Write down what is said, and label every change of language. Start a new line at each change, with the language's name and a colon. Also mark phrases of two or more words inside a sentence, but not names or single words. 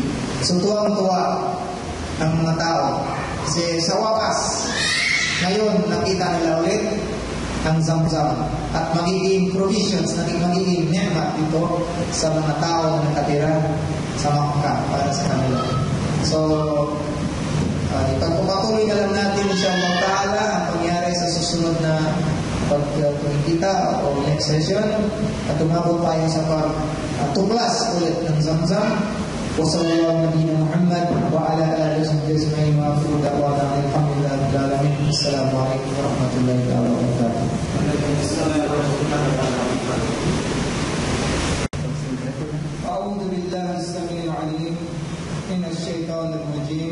Filipino: So tuwang-tuwa ang mga tao. Kasi sa wakas, ngayon nakita nila ulit ang Zamzam at magiging provisions, magiging ni'mat dito sa mga tao na nakatira sa Makkah para sa kanila. So, ipagpapatuloy na lang natin
Arabic: إن شاء الله تعالى
Filipino: ang pangyari sa susunod na pagkikita o
English: next session
Filipino: at tumabot tayo sa pagtuklas ulit ng Zamzam.
Arabic: وصلى الله على نبينا محمد وعلى آله وصحبه أجمعين وآخر دعوانا الحمد لله رب العالمين. السلام عليكم ورحمة الله تعالى وبركاته. أعوذ بالله السميع العليم من الشيطان الرجيم.